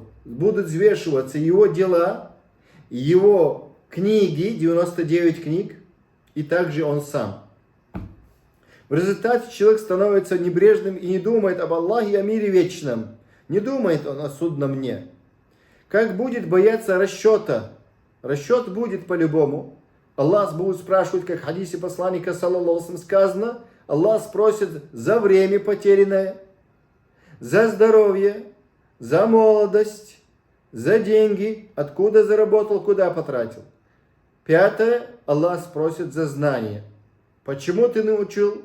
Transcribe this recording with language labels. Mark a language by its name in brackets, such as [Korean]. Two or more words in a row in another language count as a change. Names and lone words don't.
[Russian] Будут взвешиваться его дела, его книги, 99 книг, и также он сам. В результате человек становится небрежным и не думает об Аллахе и о мире вечном. Не думает он о судном дне. Как будет бояться расчета? Расчет будет по-любому. Аллах будет спрашивать, как в хадисе посланника, [Arabic] صلى الله عليه وسلم, [Russian] сказано, Аллах спросит за время потерянное, за здоровье, за молодость, за деньги, откуда заработал, куда потратил. Пятое, Аллах спросит за знание. Почему ты не учил?